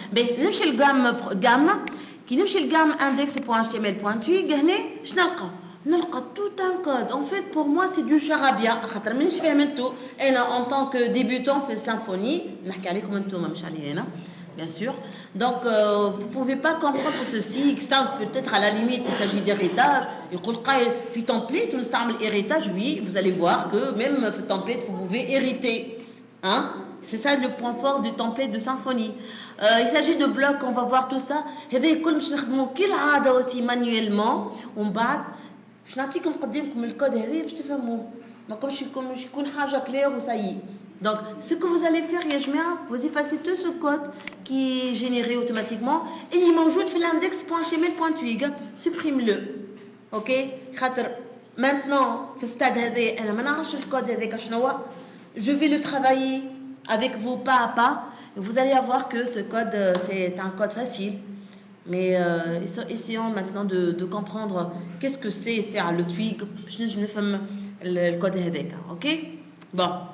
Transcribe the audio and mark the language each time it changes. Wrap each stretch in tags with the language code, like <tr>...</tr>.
<ar>نمشي الجام كي نمشي الجام index.html.8 هنا شنو نلقى</ar> <fr>tout un code. En fait, pour moi, c'est du charabia.</fr> <ar>خاطر مانيش فهمتو انا</ar> <fr>en tant que débutant في Symfony.</fr> <ar>نحكي عليكم انتم مش علي انا.</ar> <fr>Bien sûr. Donc, vous ne pouvez pas comprendre ceci. Ça, peut-être à la limite, il s'agit d'héritage. Il template, on héritage, oui. Vous allez voir que même le template, vous pouvez hériter. Hein? C'est ça le point fort du template de Symfony. Il s'agit de blocs, on va voir tout ça.</fr> <ar>هذا الكل باش نخدمو كالعاده</ar> <fr>aussi manuellement.</fr> <ar>ومن بعد باش نعطيكم نقدمكم الكود هذا باش تفهموه. ما كومش يكون حاجه كلير وسايي.</ar> <fr>Donc, ce que vous allez faire, Yajmia, vous effacez tout ce code qui est généré automatiquement et il</fr> <ar>موجود في</ar> <fr>l'index.html.twig. Supprime-le. Ok?</fr> <ar>Maintenant, في الستاد هذا أنا ما نعرفش الكود هذاك شنو هو.</ar> <fr>Je vais le travailler avec vous pas à pas. Vous allez voir que ce code, c'est un code facile. Mais essayons maintenant de comprendre qu'est-ce que c'est le twig. Je me fais le code هذاك. Ok? Bon.</fr>